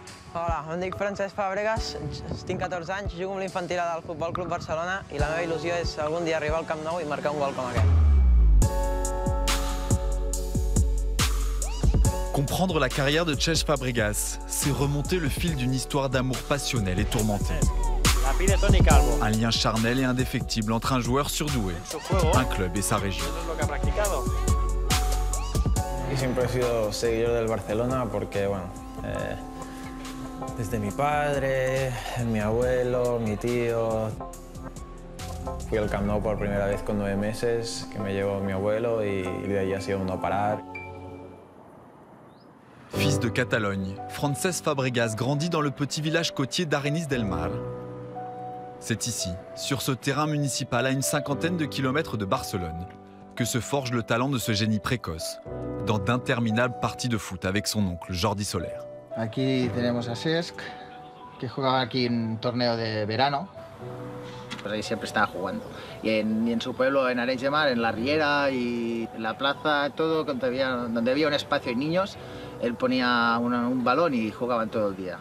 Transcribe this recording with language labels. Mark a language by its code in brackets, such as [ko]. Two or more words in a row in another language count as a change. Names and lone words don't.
[ca] Hola, em dic Francesc Fàbregas, tinc 14 anys, jugo amb l'infantil del Futbol Club Barcelona i la meva il·lusió és algun dia arribar al Camp Nou i marcar un gol com aquest. [fr] Comprendre la carrière de Cesc Fàbregas, c'est remonter le fil d'une histoire d'amour passionnelle et tourmentée. Un lien charnel et indéfectible entre un joueur surdoué, un club et sa région. [es] Y siempre he sido seguidor del Barcelona porque, bueno, desde mi padre, mi abuelo, mi tío. Fui al Camp Nou por primera vez con 9 meses, que me llevó mi abuelo y de ahí ha sido un no parar. [fr] Fils de Catalogne, Francesc Fàbregas grandit dans le petit village côtier d'Arenys del Mar. C'est ici, sur ce terrain municipal à une cinquantaine de kilomètres de Barcelone, que se forge le talent de ce génie précoce, dans d'interminables parties de foot avec son oncle Jordi Soler. [es] Aquí tenemos a Cesc, que jugaba aquí en un torneo de verano. Pues ahí siempre estaba jugando. Y en su pueblo, en Arenys de Mar, en la Riera y en la plaza, todo donde había un espacio y niños, él ponía un balón y jugaban todo el día.